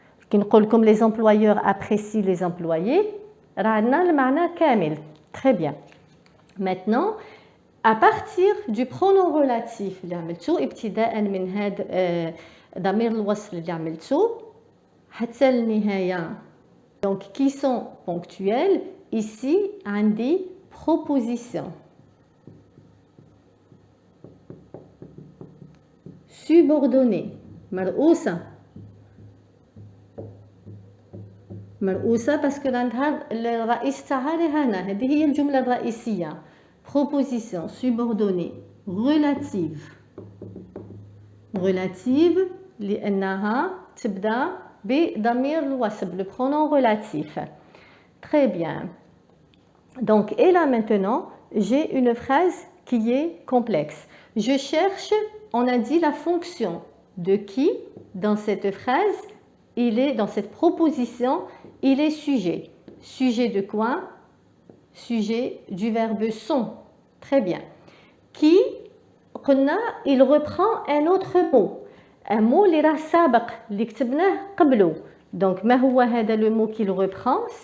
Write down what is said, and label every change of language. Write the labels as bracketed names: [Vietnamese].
[Arabic] كي نقول لكم [French] les employeurs apprécient les employés [Arabic] راه عندنا المعنى كامل. [French] Très bien. Maintenant, à partir du pronom relatif [Arabic] اللي عملتو ابتداء من هذا ضمير الوصل اللي عملتو حتى النهاية. [French] Donc qui sont ponctuels, ici [Arabic] عندي [French] proposition. Subordonnée مرؤوسة. [Arabic] مرؤوسة باسكو عندها الرئيس تاعها هنا، هذه هي الجملة الرئيسية. [French] Proposition subordonnée relative. Relative [Arabic] لأنها تبدأ بضمير الوصل, [French] le pronom relatif. Très bien. Donc, et là maintenant, j'ai une phrase qui est complexe. Je cherche, on a dit la fonction de qui dans cette phrase, dans cette proposition, il est sujet. Sujet de quoi? Sujet du verbe sont. Très bien. Qui, il reprend un autre mot. Un mot [Arabic] اللي راه سابق اللي كتبناه قبله. [French] Donc [Arabic] ما هو هذا [French] le mot qu'il reprend?